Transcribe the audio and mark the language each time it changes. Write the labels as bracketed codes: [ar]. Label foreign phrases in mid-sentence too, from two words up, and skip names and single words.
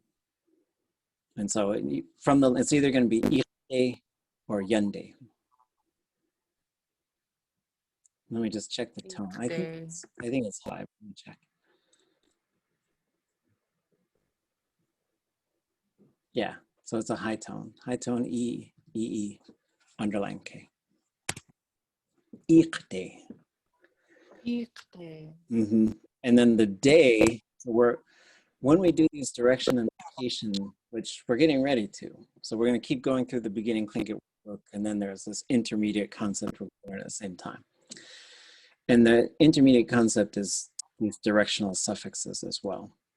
[en] And so it's either going to be Xíxchʼ or Yande. Let me just check the tone. I think it's high. Let me check. Yeah, so it's a high tone. High tone E, underline K. Xíxchʼ. Mm-hmm. And then the day, when we do these direction and location, which we're getting ready to. So we're going to keep going through the beginning Tlingit workbook, and then there's this intermediate concept we're learning at the same time. And the intermediate concept is these directional suffixes as well.